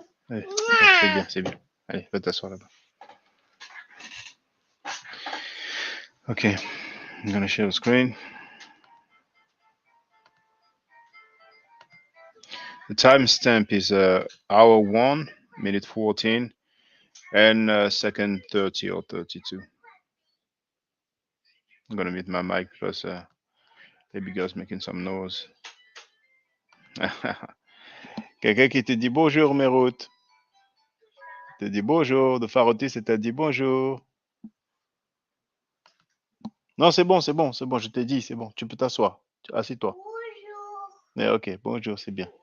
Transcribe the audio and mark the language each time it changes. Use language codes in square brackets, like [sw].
[fr] Allez, c'est bien, c'est bien. Allez, va t'asseoir là-bas. [en] Okay, I'm gonna share the screen. The timestamp is hour 1, minute 14, and second 30 or 32. I'm gonna mute my mic because baby girl's making some noise. [fr] Quelqu'un qui te dit bonjour, Merout. Te dit bonjour. De Farotiste t'a dit bonjour. Non, c'est bon, c'est bon, c'est bon. Je t'ai dit, c'est bon. Tu peux t'asseoir. Assieds-toi. Bonjour. Mais ok, bonjour, c'est bien.